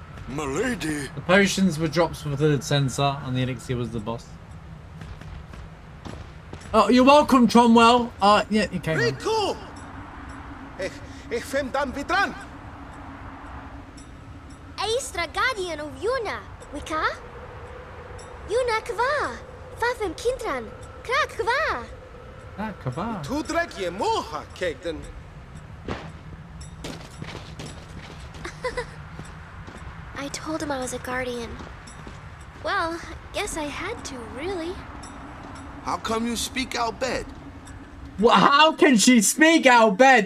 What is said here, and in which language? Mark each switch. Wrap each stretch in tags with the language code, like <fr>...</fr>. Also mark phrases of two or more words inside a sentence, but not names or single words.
<en>Milady. The potions were drops for the sensor, and the elixir was the boss. Oh, you're welcome, Tromwell. Yeah, you came. Riku! Ich fem dan vitran. Aistra guardian of Yuna, Wika? Yuna kva, fafem kintran, krak kva. Ah, kava. Tu drek je moha, kegden. I told him I was a guardian. Well, I guess I had to, really. How come you speak Al Bhed? Well, how can she speak out bed?</en>